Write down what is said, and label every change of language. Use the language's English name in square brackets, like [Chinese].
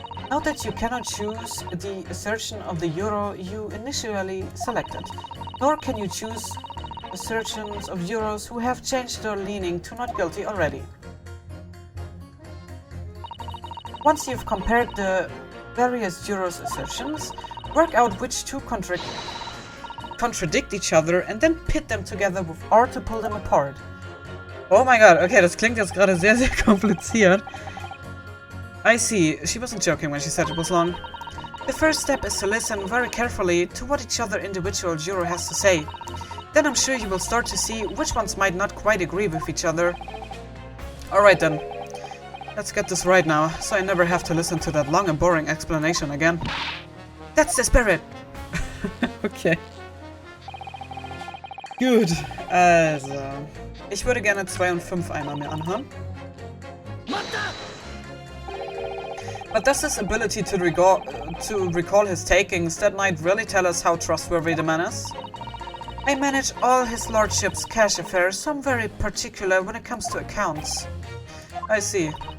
[English] Note that you cannot choose the assertion of the juror you initially selected, nor can you choose assertions of jurors who have changed their leaning to not guilty already. Once you've compared the various jurors' assertions, work out which two contradict each other and then pit them together with R to pull them apart. Oh my god, okay, [German] das klingt jetzt gerade sehr, sehr kompliziert. [English] I see, she wasn't joking when she said it was long. The first step is to listen very carefully to what each other individual juror has to say. Then I'm sure you will start to see which ones might not quite agree with each other. Alright then. Let's get this right now, so I never have to listen to that long and boring explanation again. That's the spirit! Okay. [German] Gut, also. Ich würde gerne 2 und 5 einmal mehr anhören. [English] But does this ability to recall his takings that night really tell us how trustworthy the man is? I manage all his lordship's cash affairs, so I'm very particular when it comes to accounts. I see.